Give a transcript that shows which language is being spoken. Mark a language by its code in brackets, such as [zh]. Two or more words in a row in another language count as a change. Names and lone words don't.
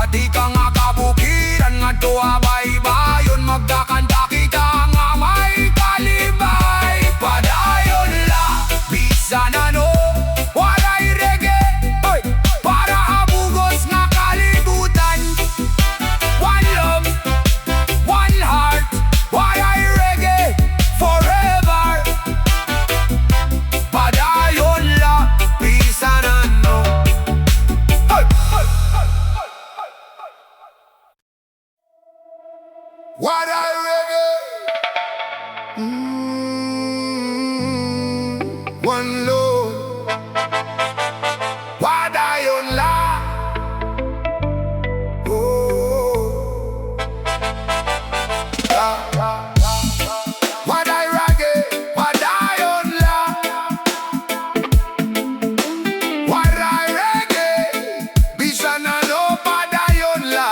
[war] Di ka nga kabukiran nga tuwabay-bayon, magdakanta kita nga may kalibay. Padayon la, Bisan Waray Reggae, oy, para habugos nga kalibutan. [en] One love, one heart, Waray Reggae, forever. [war] Padayon la, Bisan Waray Reggae. [en] One love, [war] Padayon la. Oh, Waray Reggae, Padayon la. Waray Reggae, Bisan Padayon la.